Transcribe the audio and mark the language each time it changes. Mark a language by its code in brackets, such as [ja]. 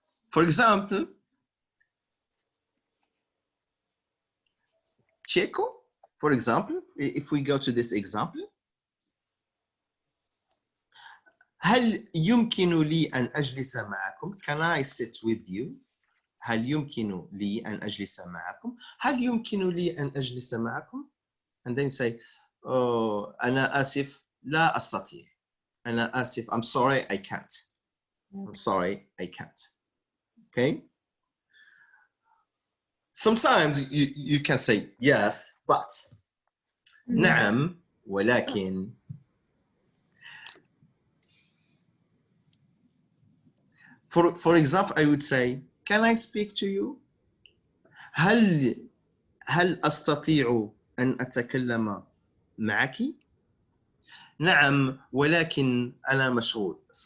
[en] For example, Checo, for example, if we go to this example, [ar] هل يمكن لي أن أجلس معكم? [en] Can I sit with you? [ar] هل يمكن لي أن أجلس معكم؟ هل يمكن لي أن أجلس معكم؟ [en] And then you say, oh, [ar] أنا آسف لا أستطيع. أنا آسف, [en] I'm sorry, I can't. I'm sorry, I can't. Okay? Sometimes you can say yes, but [ar] نعم ولكن. [en] For example, I would say, can I speak to you? [ar] هل أستطيع أن أتكلم معك؟ نعم ولكن أنا مشغول.